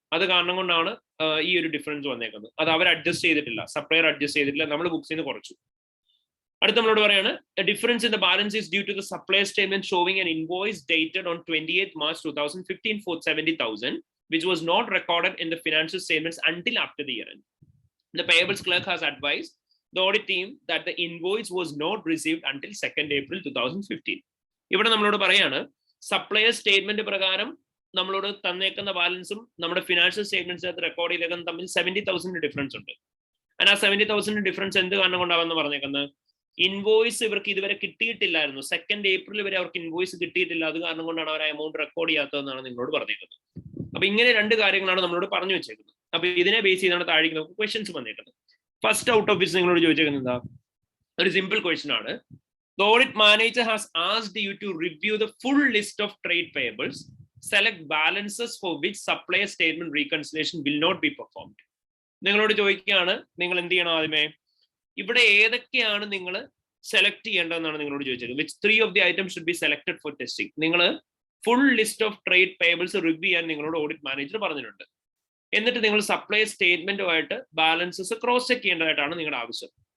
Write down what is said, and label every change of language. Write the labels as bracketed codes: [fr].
[ml] അത് കാരണം കൊണ്ടാണ് ഈ ഒരു ഡിഫറൻസ് വന്നേക്കുന്നത്. അത് അവർ അഡ്ജസ്റ്റ് ചെയ്തിട്ടില്ല, സപ്ലയർ അഡ്ജസ്റ്റ് ചെയ്തിട്ടില്ല, നമ്മൾ ബുക്സിൽ നിന്ന് കുറച്ചു. അടുത്ത നമ്മളോട് പറയാണ് [en] Difference in the balance is due to the supplier statement showing an invoice dated on 28th March 2015 for 70,000 which was not recorded in the financial statements until after the year end. The payables clerk has advised the audit team that the invoice was not received until 2nd April 2015. [ml] ഇവിടെ നമ്മളോട് പറയാണ് supplier statement പ്രകാരം നമ്മളോട് തന്നേക്കുന്ന ബാലൻസും നമ്മുടെ financial സ്റ്റേറ്റ്മെന്റ്സിനകത്ത് record ചെയ്തേക്കുന്ന തമ്മിൽ 70,000 difference ഉണ്ട്. ആ 70,000 ഡിഫറൻസ് എന്ത് കാരണം കൊണ്ടാവെന്ന് പറഞ്ഞേക്കുന്നത്? ഇൻവോയ്സ് ഇവർക്ക് ഇതുവരെ കിട്ടിയിട്ടില്ലായിരുന്നു. 2 ഏപ്രിൽ വരെ അവർക്ക് ഇൻവോയ്സ് കിട്ടിയിട്ടില്ല. അത് കാരണം കൊണ്ടാണ് അവർ എമൗണ്ട് റെക്കോർഡ് ചെയ്യാത്തതെന്നാണ് നിങ്ങളോട് പറഞ്ഞേക്കുന്നത്. അപ്പൊ ഇങ്ങനെ 2 കാര്യങ്ങളാണ് നമ്മളോട് പറഞ്ഞു വെച്ചേക്കുന്നത്. അപ്പൊ ഇതിനെ ബേസ് ചെയ്താണ് താഴേക്ക് നമുക്ക് ക്വസ്റ്റ്യൻസ് വന്നേക്കുന്നത്. ഫസ്റ്റ് ഔട്ട് ഓഫ് ദിസ് നിങ്ങളോട് ചോദിച്ചേക്കുന്നത് എന്താ? ഒരു സിമ്പിൾ ക്വസ്റ്റ്യൻ ആണ്. [en] The audit manager has asked you to review the full list of trade payables. Select balances for which supplier statement reconciliation will not be performed. [ml] നിങ്ങളോട് ചോദിക്കുകയാണ്, നിങ്ങൾ എന്ത് ചെയ്യണം? ആദ്യമേ ഇവിടെ ഏതൊക്കെയാണ് നിങ്ങൾ സെലക്ട് ചെയ്യേണ്ടതെന്നാണ് നിങ്ങളോട് ചോദിച്ചത്. [en] Which 3 of the items should be selected for testing. [ml] നിങ്ങൾ full list of trade payables review ചെയ്യാൻ നിങ്ങളോട് ഓഡിറ്റ് മാനേജർ പറഞ്ഞിട്ടുണ്ട്. എന്നിട്ട് നിങ്ങൾ സപ്ലൈ സ്റ്റേറ്റ്മെന്റുമായിട്ട് ബാലൻസസ് ക്രോസ് ചെക്ക് ചെയ്യേണ്ടതായിട്ടാണ് നിങ്ങളുടെ ആവശ്യം.